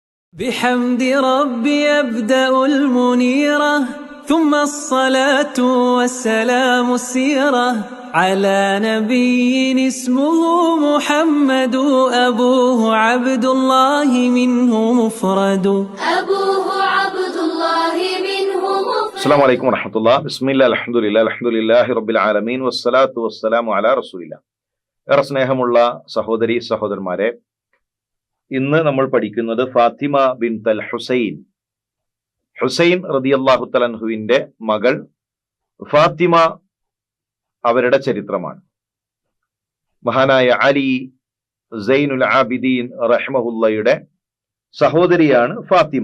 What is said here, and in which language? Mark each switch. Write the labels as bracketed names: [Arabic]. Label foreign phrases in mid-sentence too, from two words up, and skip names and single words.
[Arabic] بحمد ربي أبدأ المنيرة ثم الصلاة والسلام السيرة على نبي اسمه محمد أبوه عبد الله منه مفرد السلام عليكم ورحمة الله. بسم الله الحمد لله رب العالمين والصلاة والسلام على رسول الله. [Malayalam] ഏറെ സ്നേഹമുള്ള സഹോദരി സഹോദരന്മാരെ, ഇന്ന് നമ്മൾ പഠിക്കുന്നത് ഫാത്തിമ ബിൻത് ഹുസൈൻ [Arabic] رضي الله تعالى عنه [Malayalam] മകൾ ഫാത്തിമ, അവരുടെ ചരിത്രമാണ്. മഹാനായ അലി സൈനുൽ ആബിദീൻ റഹിമഹുള്ളയുടെ സഹോദരിയാണ് ഫാത്തിമ.